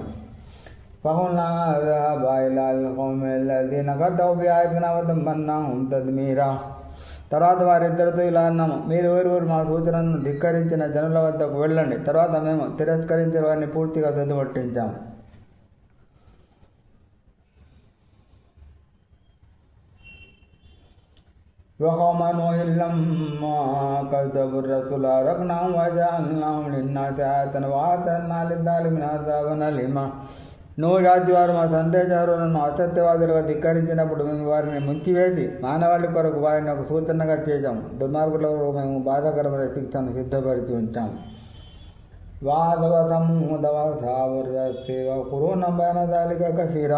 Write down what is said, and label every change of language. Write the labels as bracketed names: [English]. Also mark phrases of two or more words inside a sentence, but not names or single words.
[Arabic] فقلنا اذهبا إلى القوم الذين كذبوا بآياتنا فدمرناهم تدميرا. [Telugu] తర్వాత వారిద్దరితో ఇలా అన్నాము, మీరు ఎవరెవరు మా సూచనను ధిక్కరించిన జనుల వద్దకు వెళ్ళండి. తర్వాత మేము తిరస్కరించిన వారిని పూర్తిగా సద్దుపట్టించాము. [Arabic] وقوم نوح لما كذبوا الرسل أغرقناهم وجعلناهم للناس آية وأعتدنا للظالمين عذابا أليما. [Telugu] నువ్వు జాతి వారు మా సందేశాలను అసత్యవాదులుగా ధిక్కరించినప్పుడు మేము వారిని ముంచివేసి మానవాళి కొరకు వారిని ఒక సూచనగా చేశాము. దుర్మార్గులకు మేము బాధాకరమైన శిక్షను సిద్ధపరిచి ఉంచాము. [Arabic] وعادا وثمود وأصحاب الرس وقرونا بين ذلك كثيرا.